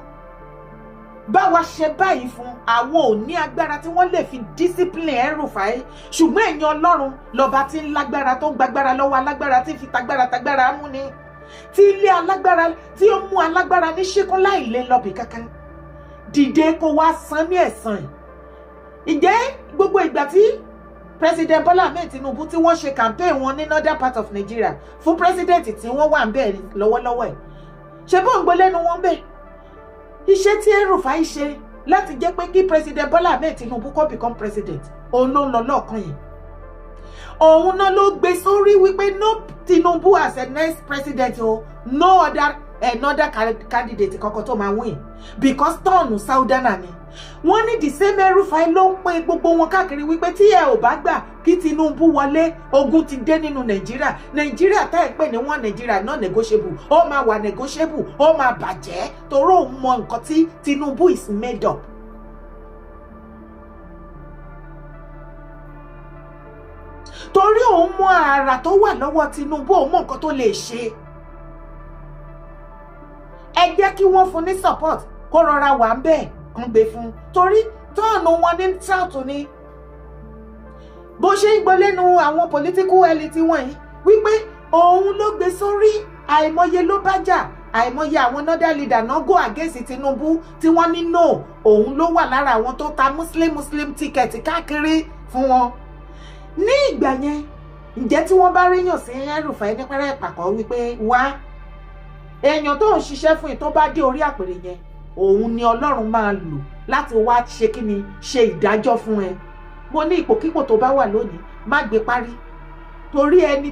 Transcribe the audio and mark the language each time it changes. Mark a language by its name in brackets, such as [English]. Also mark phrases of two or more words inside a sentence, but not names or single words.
[Yoruba] Bá wa ṣe báyìí fún àwọn ò ní agbára tí wọ́n lè fi discipline Erufai, ṣùgbọ́n ẹ̀yin Ọlọ́run lọ́ba tí ń lágbára tó ń gbàgbára lọ́wọ́ alágbára tí ń fi tagbára mú ni, tí ilé alágbára tí ó mú alágbára ní ṣíkún láì lè lọ́bì kankan. Dìde kó wá san ní ẹ̀san. Ǹjẹ́ gbogbo ìgbà tí President Bola Ahmed Tinubu tí wọ́n ṣe campaign wọn ní [English] northern part of Nigeria [Yoruba] fún president tí wọ́n wà ń bẹ̀ lọ́wọ́lọ́wọ́ ẹ̀, ṣe bó ń gbọ́ lẹ́nu wọn bẹ́ẹ̀? Iṣẹ́ tí Erufai ṣe láti jẹ́ pé kí president Bola Ahmed Tinubu kó [English] become president [Yoruba] òun ló ń lọ lọ́ọ̀kan yìí òun náà ló gbé sórí wípé [English] no Tinubu as a next president [Yoruba] o [English] no other another candidate [Yoruba] kankan tó máa [English] win because [Yoruba] tọ́ọ̀nù Saudana ni wọ́n ní [English] the same [Yoruba] El-Rufai ló ń pe gbogbo wọn káàkiri wípé tí ẹ ò bá gbà kí Tinubu wọlé ogun ti dé nínú Nàìjíríà tá ẹ pè ní wọn Nàìjíríà [English] non negotiable [Yoruba] ó máa wà negotiable ó máa bàjẹ́ torí òun mọ nǹkan tí Tinubu [English] is made up. [Yoruba] torí òun mọ àrà tó wà lọ́wọ́ Tinubu òun mọ nǹkan tó lè ṣe ẹ jẹ́ kí wọ́n fún ní support kó rọra wà ń bẹ́ẹ̀ kan gbé fún torí tọ́ọ̀nù wọn ní south ni bó ṣe ń gbọ́ lẹ́nu àwọn [English] political elite [Yoruba] wọ̀nyí wípé òun ló gbé sórí àìmọye ló bá jà àìmọye àwọn [English] northern leader [Yoruba] náà [English] go against Tinubu [Yoruba] tí wọ́n ní no òun ló wà lára àwọn tó ta [English] muslim ticket [Yoruba] káàkiri fún wọn ní ìgbà yẹn ǹjẹ́ tí wọ́n bá ríyàn sí El-Rufai ní pẹ́rẹ́ ìpàkọ́ wípé wá èèyàn tó ń ṣiṣẹ́ fún yìí tó bá dé orí àpèrè yẹn òun ni Ọlọ́run máa lò láti wá ṣe kíni ṣe ìdájọ́ fún ẹ mo ní ipòkípò tó bá wà lónìí má gbé parí torí ẹni